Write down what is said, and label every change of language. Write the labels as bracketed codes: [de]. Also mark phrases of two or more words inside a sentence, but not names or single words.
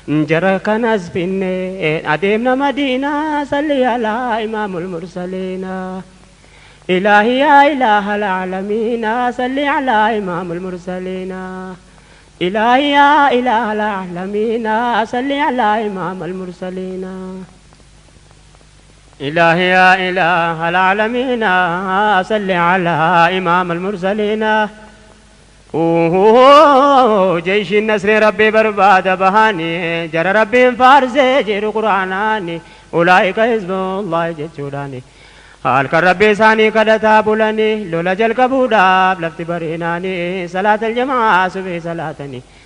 [om] Jara kanas finne adeemna Madiina, [ar] صل على إمام المرسلين. إلهي يا إله العالمين صل على إمام المرسلين. إلهي يا إله العالمين صل على إمام المرسلين. إلهي يا إله العالمين، صل على إمام المرسلين. [om] Uuhuu, jeeshiin nasree Rabbii barbaada bahani, jara Rabbiin faarsee jiru Qur'aanaani, [ar] أولئك حزب الله [om] jechuudhaani. Halkan Rabbii isaanii kadhataa bulani, lola jalqabuudhaaf lafti bariinaani, [ar] صلاة الجماعة [om] subii salaatani.